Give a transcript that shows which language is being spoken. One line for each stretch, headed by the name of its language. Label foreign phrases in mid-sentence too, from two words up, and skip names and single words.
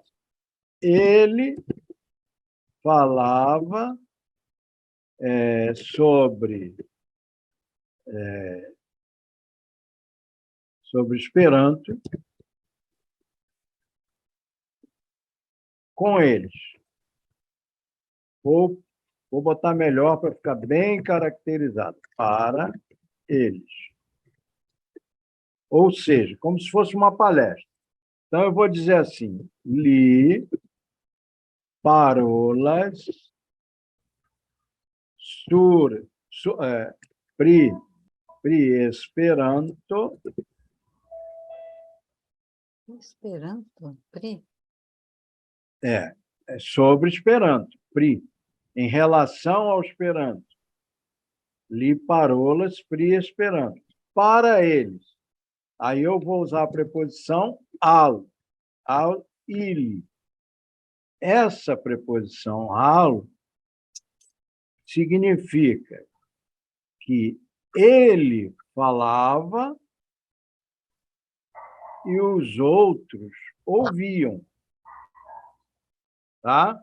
Portuguese: Ele falava sobre Esperanto com eles. Vou botar melhor para ficar bem caracterizado. Para eles. Ou seja, como se fosse uma palestra. Então, eu vou dizer assim,
Esperanto: li parolas pri Esperanto. Esperanto, Pri.
Portuguese: Sobre Esperanto, pri, em relação ao Esperanto.
Esperanto: Li parolas pri Esperanto.
Portuguese: Para eles. Aí eu vou usar a preposição
Esperanto: al ili.
Portuguese: Essa preposição al significa que ele falava e os outros ouviam. Tá?